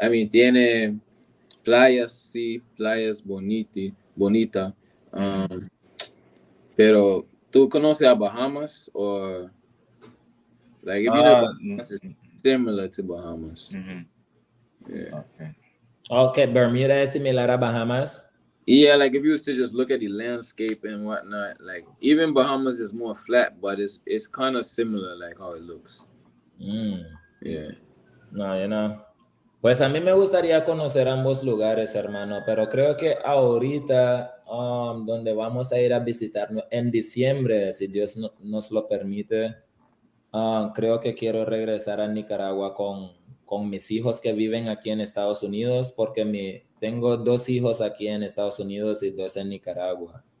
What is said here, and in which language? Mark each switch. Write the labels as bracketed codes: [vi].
[es] Tiene playas, sí, playas bonita. Pero ¿tú conoces a Bahamas? [en] O like if you know Bahamas, it's similar to Bahamas. Yeah. [es] Okay, Bermuda es similar a Bahamas. [en] Yeah, like if you was to just look at the landscape and whatnot, like even Bahamas is more flat, but it's kind of similar, like how it looks. Yeah. No, you know. [es] Pues a mí me gustaría conocer ambos lugares, hermano, pero creo que ahorita donde vamos a ir a visitar en diciembre, si Dios nos lo permite, creo que quiero regresar a Nicaragua con mis hijos que viven aquí en Estados Unidos, porque tengo 2 hijos aquí en Estados Unidos y 2 en Nicaragua.